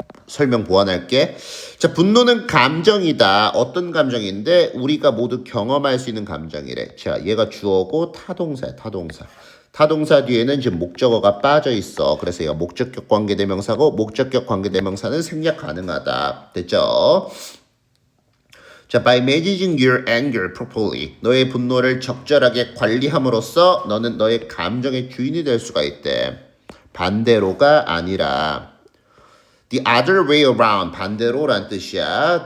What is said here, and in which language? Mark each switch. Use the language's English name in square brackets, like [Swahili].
[Korean] 설명 보완할게. 자, 분노는 감정이다. 어떤 감정인데 우리가 모두 경험할 수 있는 감정이래. 자, 얘가 주어고 타동사야, 타동사. 타동사 뒤에는 지금 목적어가 빠져 있어. 그래서 얘가 목적격 관계대명사고 목적격 관계대명사는 생략 가능하다. 됐죠? [English] 자, by managing your anger properly. [Korean] 너의 분노를 적절하게 관리함으로써 너는 너의 감정의 주인이 될 수가 있대. 반대로가 아니라 [English] the other way around, [Korean] 반대로란 뜻이야.